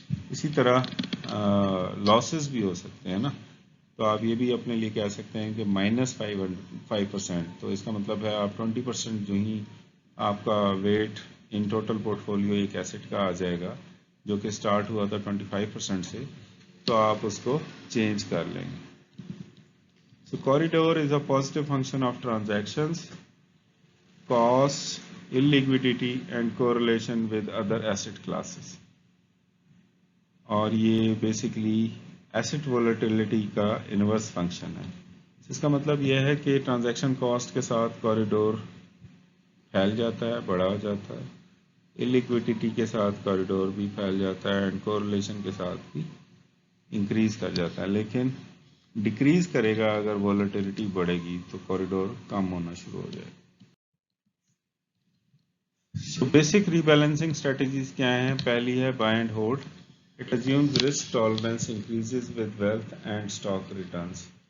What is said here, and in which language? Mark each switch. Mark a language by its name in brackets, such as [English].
[Urdu] اسی طرح لاسز بھی ہو سکتے ہیں نا، تو آپ یہ بھی اپنے لیے کہہ سکتے ہیں کہ -5%. تو اس کا مطلب ہے آپ 20% جو ہی آپ کا ویٹ ان ٹوٹل پورٹ فولیو ایک ایسٹ کا آ جائے گا جو کہ سٹارٹ ہوا تھا 25% سے، تو آپ اس کو چینج کر لیں گے. [English] So corridor is a positive function of transactions, cost, illiquidity and correlation with other asset classes. [Urdu] اور یہ بیسیکلی ایسٹ ولیٹیلٹی کا انورس فنکشن ہے. اس کا مطلب یہ ہے کہ ٹرانزیکشن کاسٹ کے ساتھ کوریڈور پھیل جاتا ہے، بڑا ہو جاتا ہے. illiquidity کے ساتھ کوریڈور بھی پھیل جاتا ہے اینڈ کورلیشن کے ساتھ بھی انکریز کر جاتا ہے، لیکن ڈیکریز کرے گا اگر ولیٹیلٹی بڑھے گی تو کوریڈور کم ہونا شروع ہو جائے گا. سو بیسک ری بیلنسنگ اسٹریٹجیز کیا ہیں؟ پہلی ہے by and hold. [English] It assumes risk tolerance increases with wealth and stock returns.